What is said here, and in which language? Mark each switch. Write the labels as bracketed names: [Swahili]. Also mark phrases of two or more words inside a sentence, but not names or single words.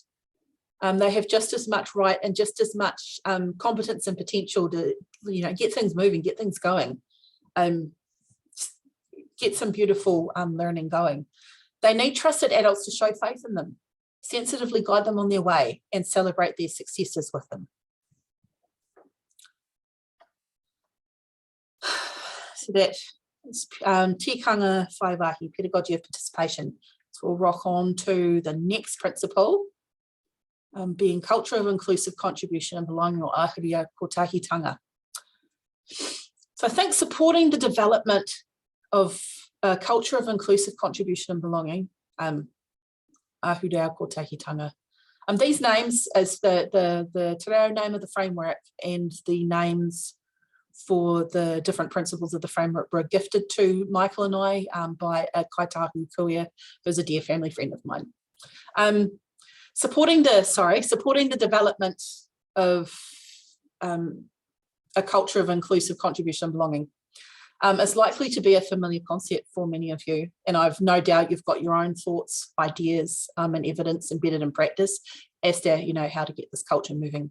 [English] They have just as much right and just as much competence and potential to, you know, get things moving, get things going, get some beautiful learning going. They need trusted adults to show faith in them, sensitively guide them on their way, and celebrate their successes with them. So that is [Māori] tikanga whaiwahi, [English] pedagogy of participation. So we'll rock on to the next principle, being culture of inclusive contribution and belonging, or [Māori] ahurea kotahitanga. [English] So I think supporting the development of a culture of inclusive contribution and belonging, [Māori] ahurea kotahitanga. [English] These names, as the [Māori] te reo [English] name of the framework and the names for the different principles of the framework, were gifted to Michael and I by a kaitahu kuia, who's a dear family friend of mine. Supporting the development of a culture of inclusive contribution and belonging is likely to be a familiar concept for many of you, and I've no doubt you've got your own thoughts, ideas, and evidence embedded in practice as to, you know, how to get this culture moving.